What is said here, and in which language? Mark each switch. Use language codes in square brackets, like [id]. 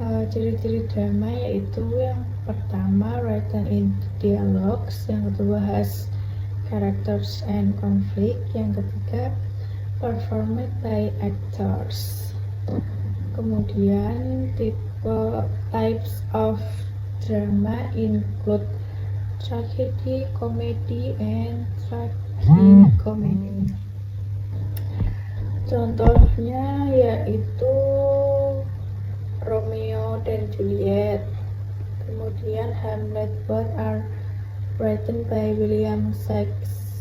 [id] Ciri-ciri drama yaitu yang pertama [en] written in dialogues, [id] yang kedua [en] has characters and conflict, [id] yang ketiga [en] performed by actors. Kemudian types of drama include tragedy, comedy, and tragicomedy. [id] Contohnya yaitu Romeo dan Juliet, kemudian Hamlet. [en] Both are written by William Shakespeare.